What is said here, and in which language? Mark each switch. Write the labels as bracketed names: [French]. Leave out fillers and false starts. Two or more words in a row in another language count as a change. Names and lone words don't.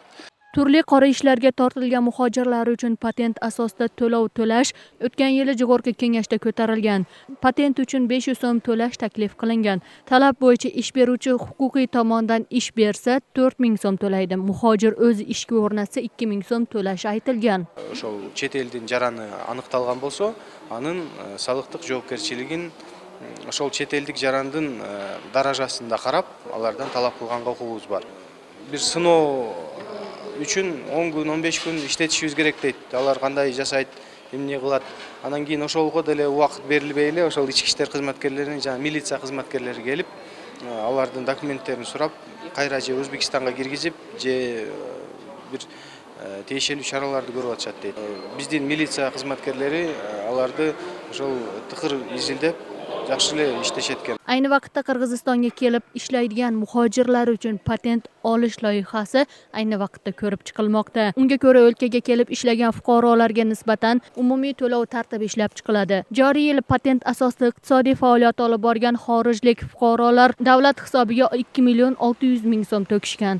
[Uzbek] Turli qora ishlarga tortilgan muhojirlar uchun patent asosida to'lov to'lash o'tgan yili Jo'g'org'i Kengashda ko'tarilgan. Patent uchun 500 so'm to'lash taklif qilingan. Talab bo'yicha ish beruvchi huquqiy tomondan ish bersa 4000 so'm to'laydi. Muhojir o'zi ishga o'rnatsa 2000 so'm to'lash aytilgan. [Kyrgyz] Ошол чет элдин жараны аныкталган болсо, анын салыктык жоопкерчилигин ошол чет элдик жарандын даражасында карап, алардан талап кылганга укугубуз бар. Бир сыноо үчүн 10 күн 15 күн иштетишибиз керек дейт. Алар кандай жашайт, эмне кылат. Анан кийин ошолго деле убакыт берилбей эле ошол ички иштер кызматкерлеринин жана милиция кызматкерлери келип, алардын документтерин сурап, кайра же Өзбекстанга киргизип, же бир тиешелүү чараларды көрүп атышат дейт. Биздин милиция кызматкерлери аларды ошол тыкыр изилдеп, жакшы эле иштешет экен. [Uzbek] Ayni vaqtda Qirg'izistonga kelib ishlaydigan muhojirlar uchun patent olish loyihasi ayni vaqtda ko'rib chiqilmoqda. Unga ko'ra o'lkaga kelib ishlagan fuqarolarga nisbatan umumiy to'lov tartibi ishlab chiqiladi. Joriy yil patent asosli iqtisodiy faoliyat olib borgan xorijlik fuqarolar davlat hisobiga 2 million 600 ming so'm to'kishgan.